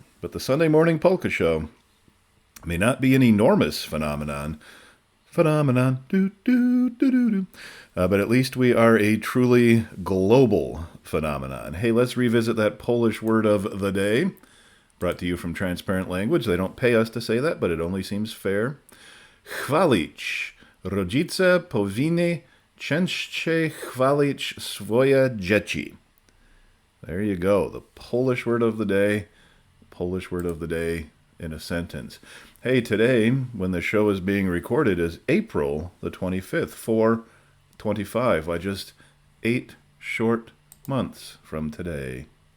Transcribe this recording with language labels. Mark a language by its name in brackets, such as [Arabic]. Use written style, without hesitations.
[English] But the Sunday Morning Polka Show may not be an enormous phenomenon, but at least we are a truly global phenomenon. Hey, let's revisit that Polish word of the day, brought to you from Transparent Language. They don't pay us to say that, but it only seems fair. [Polish] Chwalić. Rodzice powinni częściej chwalić swoje dzieci. [English] There you go. The Polish word of the day. Polish word of the day in a sentence. Hey, today, when the show is being recorded, is April the 25th, 4/25. Why, just 8 short months from today.